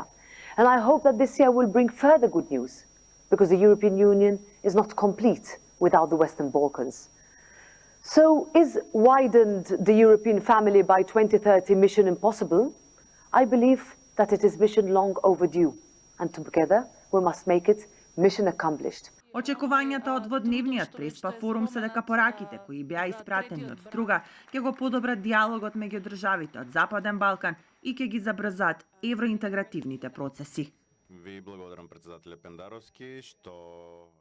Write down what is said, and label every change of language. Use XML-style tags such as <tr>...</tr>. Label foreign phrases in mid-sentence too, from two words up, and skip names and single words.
<en>And I hope that this year will bring further good news, because the European Union is not complete without the Western Balkans. So is widened the European family by 2030 mission impossible? I believe that it is mission long overdue, and together we must make it mission accomplished.</en> <mk>Очекувањата од водневниот Преспа форум се дека пораките кои беа испратени од Струга ќе го подобрат диалогот меѓу државите од Западен Балкан и ќе ги забрзаат евроинтегративните процеси. Ви благодарам председателя Пендаровски што</mk>